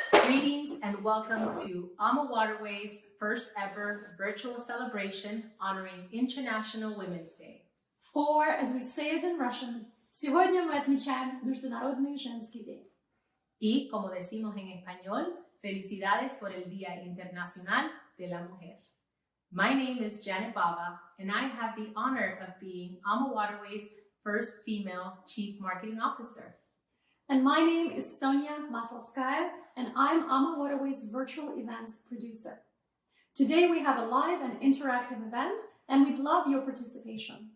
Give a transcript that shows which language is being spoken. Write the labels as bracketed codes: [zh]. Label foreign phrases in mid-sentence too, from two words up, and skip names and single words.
[en] Greetings and welcome to AmaWaterways' first ever virtual celebration honoring International Women's Day. Or, as we say it in Russian, [ru] сегодня мы отмечаем Международный женский день. [es] Y, como decimos en español, felicidades por el Día Internacional de la Mujer. [en] My name is Janet Bava, and I have the honor of being AmaWaterways' first female Chief Marketing Officer. And my name is Sonia Maslovskaya, and I'm AmaWaterways' virtual events producer. Today we have a live and interactive event, and we'd love your participation.